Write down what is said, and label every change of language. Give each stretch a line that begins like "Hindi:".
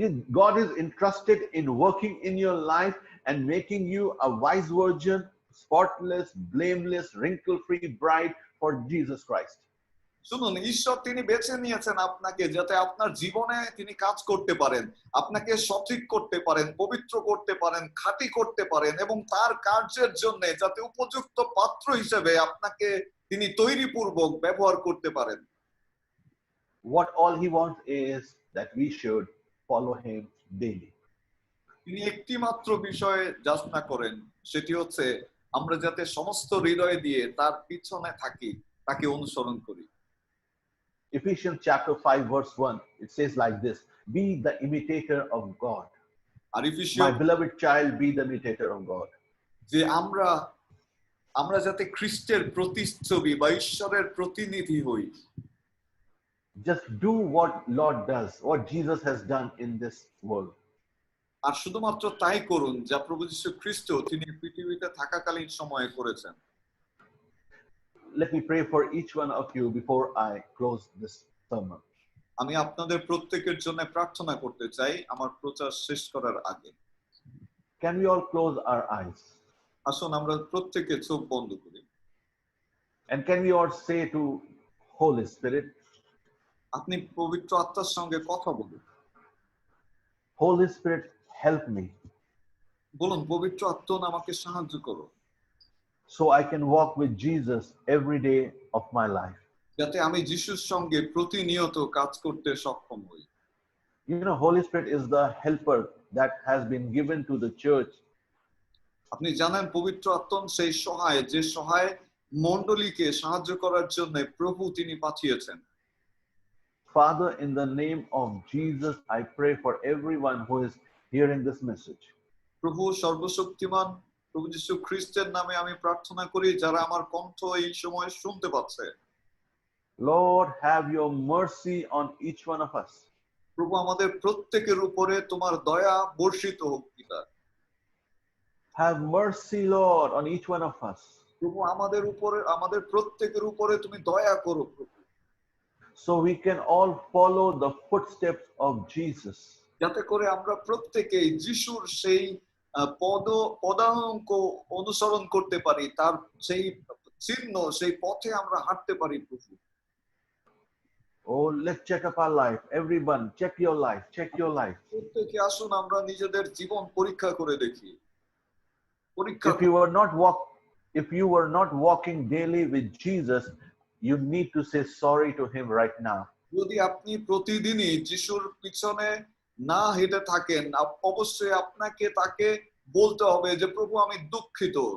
English: God is interested in working in your life and making you a wise virgin, spotless, blameless, wrinkle-free bride for Jesus Christ.
Bangla: শুনুন, ঈশ্বর তিনি বেছে নিয়েছেন আপনাকে যাতে আপনার জীবনে তিনি কাজ করতে পারেন, আপনাকে সঠিক করতে পারেন, পবিত্র করতে পারেন, খাঁটি করতে পারেন এবং তার কার্যের জন্য যাতে উপযুক্ত পাত্র হিসেবে আপনাকে তিনি তৈরিপূর্বক ব্যবহার করতে পারেন।
English: What all he wants is that we should follow him daily.
Bangla: তিনি একটি মাত্র বিষয়ে যাচনা করেন, সেটি হচ্ছে আমরা যাতে সমস্ত হৃদয় দিয়ে তার পিছনে থাকি, তাকে অনুসরণ করি।
English: Ephesians chapter 5 verse 1, it says like this: "Be the imitator of God."
Bangla: আর
English: My beloved child, be the imitator of God.
Bangla: যে আমরা যাতে খ্রিস্টের প্রতিচ্ছবি বা ঈশ্বরের প্রতিনিধি হই।
English: Just do what Lord does, what Jesus has done in this world.
Bangla: আর শুধুমাত্র তাই করুন যা প্রভু যীশু খ্রিস্ট তিনি পৃথিবীতে থাকাকালীন সময়ে করেছেন।
English: Let me pray for each one of you before I close this sermon.
Bangla: আমি আপনাদের প্রত্যেকের জন্য প্রার্থনা করতে চাই আমার প্রচার শেষ করার আগে।
English: Can we all close our eyes?
Bangla: আসুন আমরা প্রত্যেকে চোখ বন্ধ করি।
English: And can we all say to Holy Spirit,
Bangla: আপনি পবিত্র আত্মার সঙ্গে কথা বলুন।
English: Holy Spirit, help me.
Bangla: বলুন, পবিত্র আত্মা আমাকে সাহায্য করো।
English: So I can walk with Jesus every day of my life.
Bangla: যাতে আমি যিশুর সঙ্গে প্রতিনিয়ত কাজ করতে সক্ষম হই।
English: You know, Holy Spirit is the helper that has been given to the church.
Bangla: আপনি জানেন পবিত্র আত্মা সেই সহায়, যে সহায় মণ্ডলীকে সাহায্য করার জন্য প্রভু তিনি পাঠিয়েছেন।
English: Father, in the name of Jesus, I pray for everyone who is hearing this message.
Bangla: প্রভু সর্বশক্তিমান প্রভু যীশু খ্রিস্টের নামে আমি প্রার্থনা করি যারা আমার কণ্ঠ এই সময় শুনতে পাচ্ছে।
English: Lord, have your mercy on each one of us.
Bangla: প্রভু আমাদের প্রত্যেকের উপরে তোমার দয়া বর্ষিত হোক পিতা।
English: Have mercy, Lord, on each one of us.
Bangla: প্রভু আমাদের প্রত্যেকের উপরে তুমি দয়া করো প্রভু।
English: So we can all follow the footsteps of Jesus.
Bangla: যাতে করে আমরা প্রত্যেকেই যিশুর সেই পদাঙ্ক অনুসরণ করতে পারি, তার সেই চিহ্ন, সেই পথে আমরা হাঁটতে পারি প্রভু।
English: Oh, let's check up our life. Everyone, check your life. Check your life.
Bangla: প্রত্যেকে আসুন আমরা নিজেদের জীবন পরীক্ষা করে দেখি।
English: If you were not walking daily with Jesus, you need to say sorry to him right now.
Bangla: যদি আপনি প্রতিদিনই যিশুর পিছনে না হেঁটে থাকেন, অবশ্যই আপনাকে তাকে বলতে হবে যে প্রভু আমি দুঃখিত।